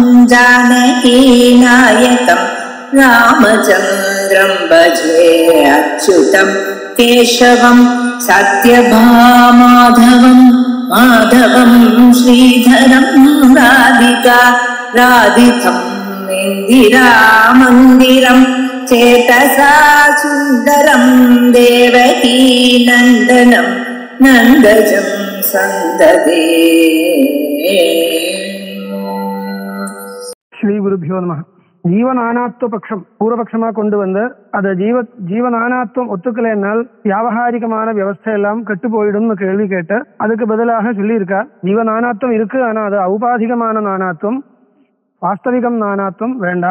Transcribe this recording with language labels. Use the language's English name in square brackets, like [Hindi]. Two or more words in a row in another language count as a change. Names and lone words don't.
[Sanskrit] जानकीनायकं रामचन्द्रं भजे अच्युतं केशवं सत्यभामाधवं माधवं श्रीधरं राधितं इन्दिरामन्दिरं चेतसा सुन्दरं देवकी नन्दनं नन्दजं सन्ददे. श्री गुरुभ्यो नम. [Tamil] ஜீவநானாத்வ பட்சம் பூர்வபட்சமா கொண்டு வந்து அதை ஜீவநானாத்வம் ஒத்துக்கலைன்னால் வியாபகாரிகமான வியவஸ்தை எல்லாம் கெட்டு போயிடும்னு கேள்வி கேட்டு அதுக்கு பதிலாக சொல்லியிருக்கா. ஜீவநானாத்வம் இருக்கு, ஆனா அது ஔபாதிகமான நானாத்வம், வாஸ்தவிகம் நானாத்வம் வேண்டா.